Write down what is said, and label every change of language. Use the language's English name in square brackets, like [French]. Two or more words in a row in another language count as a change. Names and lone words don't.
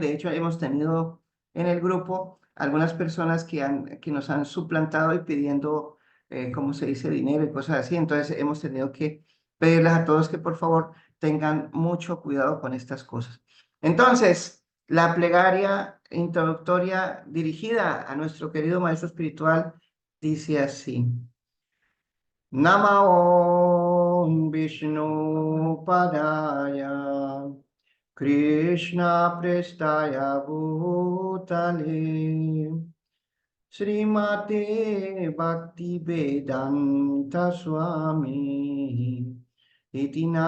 [Spanish] De hecho, hemos tenido en el grupo algunas personas que nos han suplantado y pidiendo, ¿cómo se dice?, dinero y cosas así. Entonces hemos tenido que pedirles a todos que por favor tengan mucho cuidado con estas cosas. Entonces, la plegaria introductoria dirigida a nuestro querido maestro espiritual dice así. [Sanskrit] नमो विष्णुपादाय कृष्णप्रेष्ठाय भूतले श्रीमते भक्तिवेदान्त स्वामिन् इति